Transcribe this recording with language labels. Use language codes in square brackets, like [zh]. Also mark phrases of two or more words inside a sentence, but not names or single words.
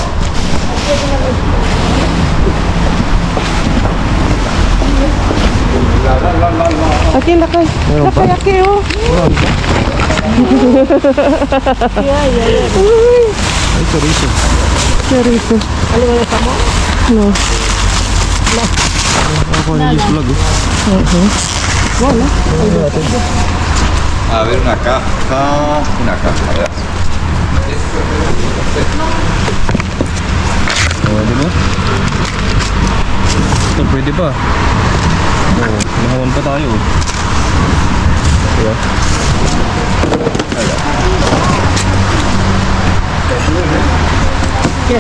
[tl] Aki, lakay. Lakay, aki, oh. Uy. Ay, chorizo. Chorizo. Ano ba nasa mo? No. Ako na yung vlog, Wala. [es] A ver, una caja. Una caja, a ver. [tl] Oh, di ba? Ito, pwede pa. Oh, nahawan pa tayo. Diba? [en] Yes.